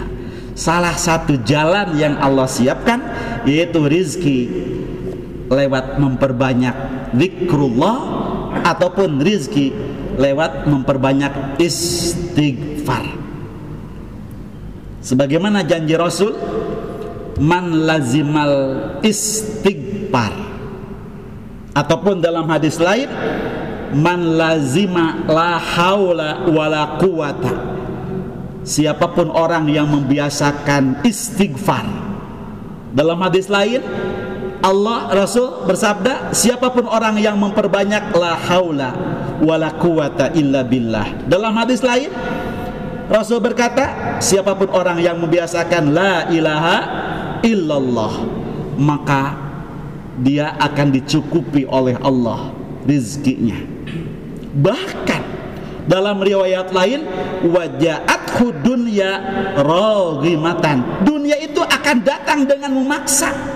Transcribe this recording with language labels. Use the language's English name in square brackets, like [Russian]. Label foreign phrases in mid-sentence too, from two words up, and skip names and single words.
[Indonesian] Salah satu jalan yang Allah siapkan yaitu rizki lewat memperbanyak zikrullah, ataupun rizki lewat memperbanyak istighfar. Sebagaimana janji Rasul, [Arabic] من لزم الاستغفار, [Indonesian] ataupun dalam hadis lain, [Arabic] من لزم لا حول ولا قوة, [Indonesian] siapapun orang yang membiasakan istighfar. Dalam hadis lain, Allah, Rasul bersabda, siapapun orang yang memperbanyak [Arabic] لا حول ولا قوة إلا بالله. [Indonesian] Dalam hadis lain Rasul berkata, siapapun orang yang membiasakan [Arabic] لا إله إلا الله, [Indonesian] maka dia akan dicukupi oleh Allah rizkinya. Bahkan dalam riwayat lain, [Arabic] وجاءته دنيا راغمة, [Indonesian] dunia itu akan datang dengan memaksa.